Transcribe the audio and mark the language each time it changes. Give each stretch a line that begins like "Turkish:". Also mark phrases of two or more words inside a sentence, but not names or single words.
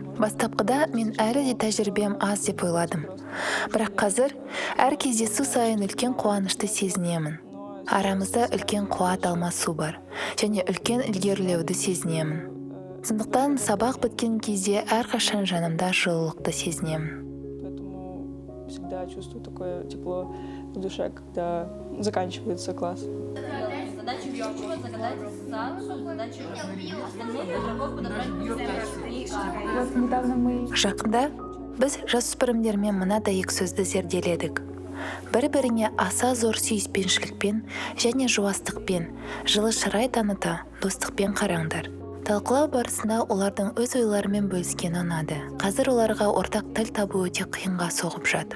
Kazakh: Бастапқыда мен әлі де тәжірибем аз деп ойладым. Бірақ қазір әр кездесу сайын үлкен қуанышты сезінемін. Арамызда үлкен қуат алмасу бар және үлкен ілгерілеуді сезінемін. Сондықтан сабақ біткен кезде әрқашан жанымда жылылықты сезінемін.
Russian: Всегда чувствую такое тепло в душе, когда заканчивается класс. Задача учеба загадать задачу, остальных игроков подобрать.
Kazakh: Жақында біз жасөспірімдермен мынадай екі сөзді зерделедік. Бір-біріне аса зор сүйіспеншілікпен және жуастықпен, жылы шырай таныта, достықпен қараңдар. Талқылау барысында олардың өз ойларымен бөліскені ұнады. Қазір оларға ортақ тіл табу өте қиынға соғып жатыр.